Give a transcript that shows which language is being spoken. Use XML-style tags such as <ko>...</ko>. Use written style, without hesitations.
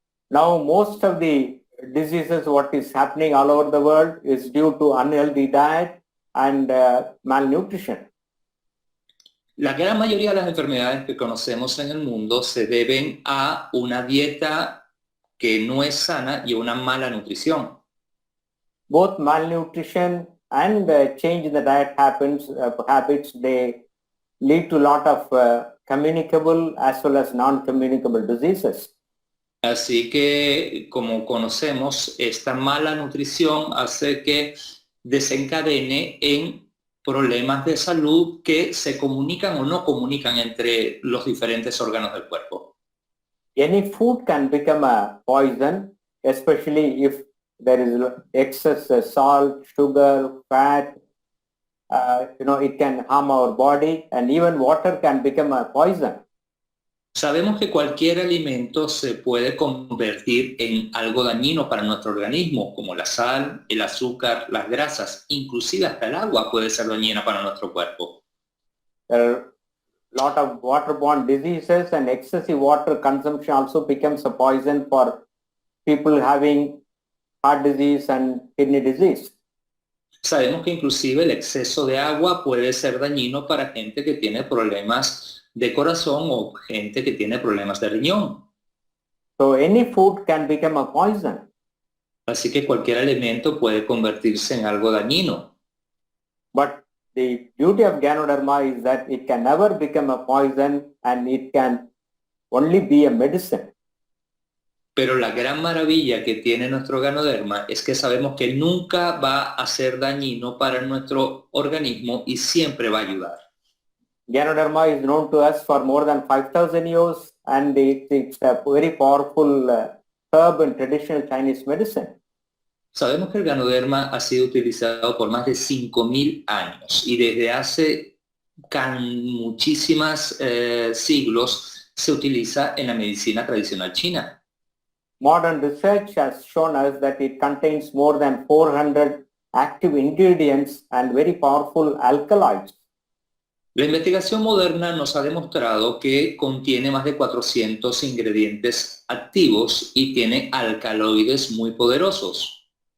<en>Now, most of the diseases, what is happening all over the world is due to unhealthy diet and malnutrition.</en> <es>La gran mayoría de las enfermedades que conocemos en el mundo se deben a una dieta que no es sana y una mala nutrición.</es> <en>Both malnutrition and change in the diet habits, they lead to a lot of communicable as well as non-communicable diseases.</en> <es>Así que, como conocemos, esta mala nutrición hace que desencadene en problemas de salud que se comunican o no comunican entre los diferentes órganos del cuerpo.</es> <en>Any food can become a poison, especially if there is excess salt, sugar, fat. It can harm our body, and even water can become a poison.</en> <es>Sabemos que cualquier alimento se puede convertir en algo dañino para nuestro organismo, como la sal, el azúcar, las grasas, inclusive hasta el agua puede ser dañina para nuestro cuerpo.</es> <en>There are a lot of waterborne diseases, and excessive water consumption also becomes a poison for people having heart disease and kidney disease.</en> <es>Sabemos que inclusive el exceso de agua puede ser dañino para gente que tiene problemas de corazón o gente que tiene problemas de riñón.</es> <en>So any food can become a poison.</en> <es>Así que cualquier alimento puede convertirse en algo dañino.</es> <en>But the beauty of Ganoderma is that it can never become a poison, and it can only be a medicine.</en> <es>Pero la gran maravilla que tiene nuestro Ganoderma es que sabemos que nunca va a ser dañino para nuestro organismo y siempre va a ayudar.</es> <en>Ganoderma is known to us for more than 5,000 years, and it's a very powerful herb in traditional Chinese medicine.</en> <es>Sabemos que el Ganoderma ha sido utilizado por más de 5.000 años y desde hace muchísimos siglos se utiliza en la medicina tradicional china.</es> <en>Modern research has shown us that it contains more than 400 active ingredients and very powerful alkaloids.</en> <es>La investigación moderna nos ha demostrado que contiene más de 400 ingredientes activos y tiene alcaloides muy poderosos.</es>